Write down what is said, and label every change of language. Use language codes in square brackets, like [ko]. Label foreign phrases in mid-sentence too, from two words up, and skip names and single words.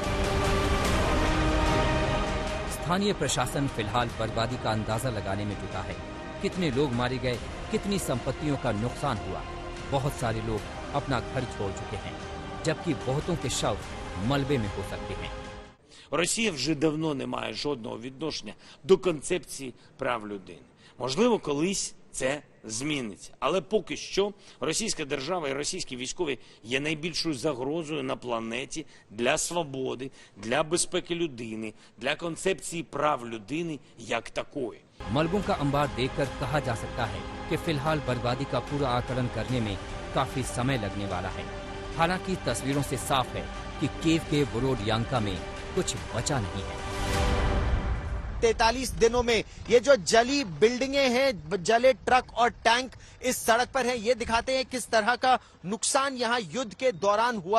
[hi] स्थानीय प्रशासन फिलहाल बर्बादी का अंदाजा लगाने में जुटा है। कितने लोग मारे गए, कितनी संपत्तियों का नुकसान हुआ। बहुत सारे लोग अपना घर छोड़ चुके हैं, जबकि बहुतों के शव मलबे में हो सकते हैं। [uk] Росія вже давно не має жодного відношення до концепції прав людини. Можливо, колись це зміниться. Але поки що російська держава і російські військові є найбільшою загрозою на планеті для свободи, для безпеки людини, для концепції прав людини як такої. [hi] मलबों का अंबार देखकर कहा जा सकता है कि फिलहाल बर्बादी का पूरा आकलन करने में काफी समय लगने वाला है। हालांकि तस्वीरों से साफ है कि कीव के बोरोद्यांका में कुछ बचा नहीं है। 43 दिनों में ये जो जली बिल्डिंगें हैं, जले ट्रक और टैंक इस सड़क पर हैं, ये दिखाते हैं किस तरह का नुकसान यहाँ युद्ध के दौरान हुआ।